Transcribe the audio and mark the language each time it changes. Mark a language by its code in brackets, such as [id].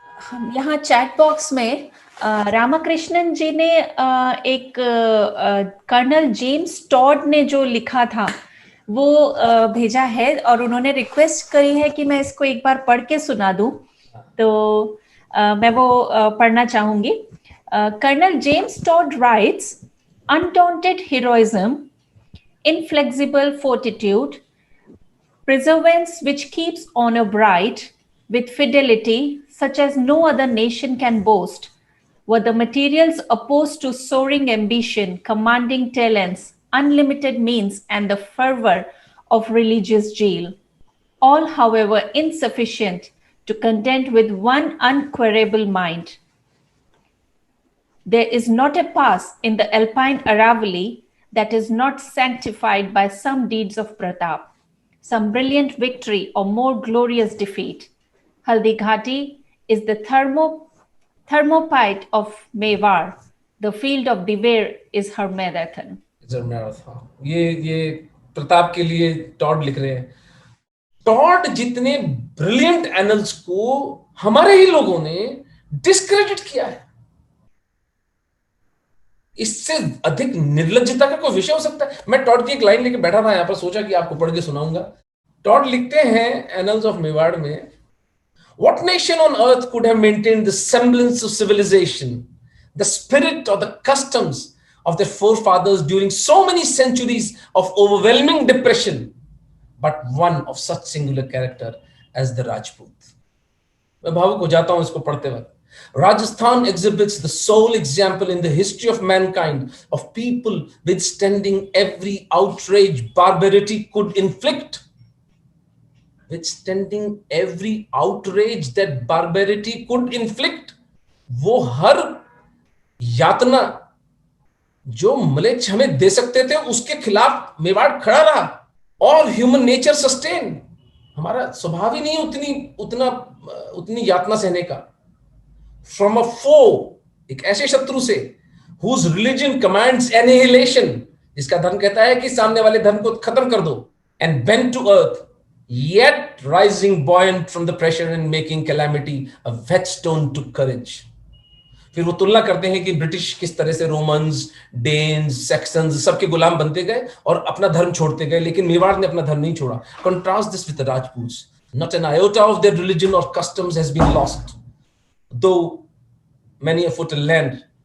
[hi] हम यहाँ chat box में रामाकृष्णन जी ने एक कर्नल जेम्स टॉड ने जो लिखा था वो भेजा है और उन्होंने रिक्वेस्ट करी है कि मैं इसको एक बार पढ़ के सुना दूं, तो मैं वो पढ़ना चाहूंगी। [en] Colonel James Tod writes, undaunted heroism, inflexible fortitude, perseverance which keeps honor bright, with fidelity such as no other nation can boast, were the materials opposed to soaring ambition, commanding talents, unlimited means, and the fervor of religious zeal. All, however, insufficient to contend with one unquerable mind. There is not a pass in the Alpine Aravalli that is not sanctified by some deeds of Pratap, some brilliant victory or more glorious defeat. Haldi Ghati is the thermopyte of Mewar. The field of Diver is her marathon. [hi] ये प्रताप के लिए Tod लिख रहे हैं। Tod जितने brilliant annuls को हमारे ही लोगों ने डिस्क्रेडिट किया है, इससे अधिक निर्लज्जता का कोई विषय हो सकता है? मैं टॉड की एक लाइन लेके बैठा था यहाँ पर, सोचा कि आपको पढ़ के सुनाऊंगा। टॉड लिखते हैं एनल्स ऑफ मेवाड़ में, [en] What nation on earth could have maintained the semblance of civilization, the spirit or the customs of their forefathers during so many centuries of overwhelming depression, but one of such singular character as the Rajput? [hi] मैं भावुक हो जाता हूं इसको पढ़ते वक्त। [en] Rajasthan exhibits the sole example in the history of mankind of people withstanding every outrage barbarity could inflict. Withstanding every outrage that barbarity could inflict. [hi] वो हर यातना जो म्लेच्छ हमें दे सकते थे उसके खिलाफ मेवाड़ खड़ा रहा। [en] All human nature sustained. [hi] हमारा स्वभाव ही नहीं उतना उतनी यातना सहने का, [en] from a foe, [hi] एक ऐसे शत्रु से, [en] whose religion commands annihilation, [hi] जिसका धर्म कहता है कि सामने वाले धर्म को खत्म कर दो, [en] and bent to earth, yet rising buoyant from the pressure and making calamity a whetstone to courage. [hi] फिर वो तुलना करते हैं कि ब्रिटिश किस तरह से रोमन्स, डेन्स, सेक्सन्स सबके गुलाम बनते गए और अपना धर्म छोड़ते गए, लेकिन मेवाड़ ने अपना धर्म नहीं छोड़ा. [en] Contrast this with the Rajputs. Not an iota of their religion or customs has been lost, though many a foot of land.